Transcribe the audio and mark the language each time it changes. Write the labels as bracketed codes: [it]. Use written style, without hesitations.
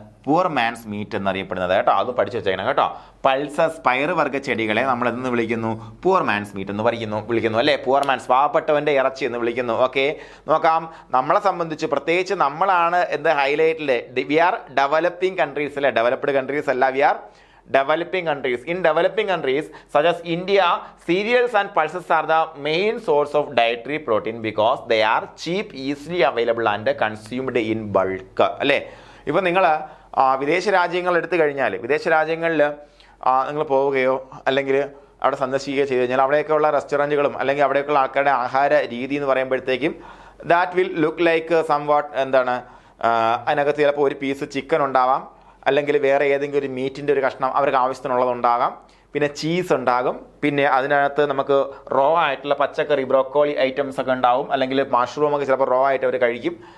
[ml] Poor man's meet എന്നറിയപ്പെടുന്നത് കേട്ടോ. അത് പഠിച്ചു വെച്ചേക്കണം കേട്ടോ. പൾസസ് പയറുവർഗ്ഗ ചെടികളെ നമ്മൾ എന്ന് വിളിക്കുന്നു? പുവർ മാൻസ് മീറ്റ് എന്ന് വിളിക്കുന്നു അല്ലേ? പുവർ മാൻസ്, പാവപ്പെട്ടവൻ്റെ ഇറച്ചി എന്ന് വിളിക്കുന്നു. ഓക്കെ, നോക്കാം, നമ്മളെ സംബന്ധിച്ച് പ്രത്യേകിച്ച് നമ്മളാണ് എന്ത് ഹൈലൈറ്റിൽ? [en] We are developing countries അല്ലേ? Developed countries അല്ല, we are developing countries. In developing countries such as India, cereals and pulses are the main source of dietary protein because they are cheap, easily available and consumed in bulk അല്ലേ? [ml] ഇപ്പം നിങ്ങൾ വിദേശ രാജ്യങ്ങൾ എടുത്തു കഴിഞ്ഞാൽ, വിദേശ രാജ്യങ്ങളിൽ നിങ്ങൾ പോവുകയോ അല്ലെങ്കിൽ അവിടെ സന്ദർശിക്കുകയോ ചെയ്ത് കഴിഞ്ഞാൽ അവിടെയൊക്കെയുള്ള റെസ്റ്റോറൻറ്റുകളും അല്ലെങ്കിൽ അവിടെയൊക്കെയുള്ള ആൾക്കാരുടെ ആഹാര രീതി എന്ന് പറയുമ്പോഴത്തേക്കും [en] that will look like somewhat [ml] എന്താണ്? അതിനകത്ത് ചിലപ്പോൾ ഒരു പീസ് ചിക്കൻ ഉണ്ടാവാം, അല്ലെങ്കിൽ വേറെ ഏതെങ്കിലും ഒരു മീറ്റിൻ്റെ ഒരു കഷ്ണം അവർക്ക് ആവശ്യത്തിനുള്ളതുണ്ടാകാം, പിന്നെ ചീസ് ഉണ്ടാകും, പിന്നെ അതിനകത്ത് നമുക്ക് റോ ആയിട്ടുള്ള പച്ചക്കറി ബ്രോക്കോളി ഐറ്റംസ് ഒക്കെ ഉണ്ടാവും, അല്ലെങ്കിൽ മഷ്റൂം ഒക്കെ ചിലപ്പോൾ റോ ആയിട്ട് അവർ കഴിക്കും.